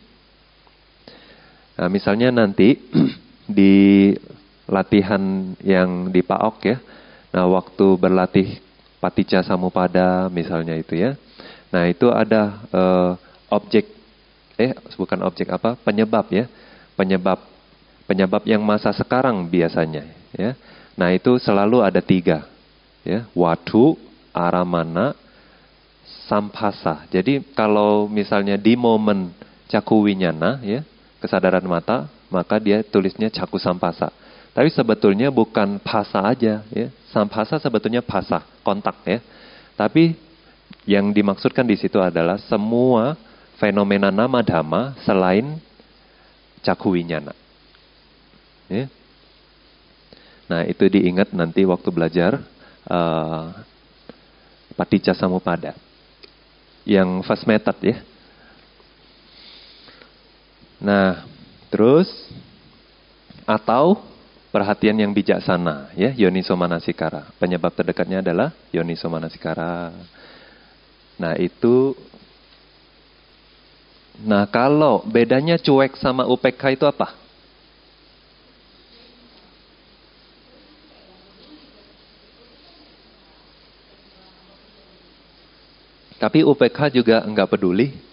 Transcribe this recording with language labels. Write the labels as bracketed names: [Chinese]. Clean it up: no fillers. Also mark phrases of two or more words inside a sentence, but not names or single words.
[Indonesian] Nah, misalnya nanti di latihan yang di PAOK ya, nah waktu berlatih [Pali] paticca samuppada [Indonesian] misalnya itu ya, nah itu ada penyebab ya, penyebab yang masa sekarang biasanya ya. Nah itu selalu ada 3 ya, [Pali] watu, aramana, sampasa. [Indonesian] Jadi kalau misalnya di momen [Pali] caku winyana [Indonesian] ya, kesadaran mata, maka dia tulisnya [Pali] caku sampasa. [Indonesian] Tapi sebetulnya bukan phasa aja ya, sampasa sebetulnya phasa, kontak ya. Tapi yang dimaksudkan di situ adalah semua fenomena [Pali] nama dhamma [Indonesian] selain [Pali] caku winyana. [Indonesian] Ya. Nah itu diingat nanti waktu belajar [Pali] paticca samuppada [Indonesian] yang [English] first method [Indonesian] ya. Nah terus atau perhatian yang bijaksana ya, [Pali] yoniso manasikara. [Indonesian] Penyebab terdekatnya adalah [Pali] yoniso manasikara. [Indonesian] Nah itu, nah kalau bedanya cuek sama UPK itu apa? Tapi UPK juga enggak peduli.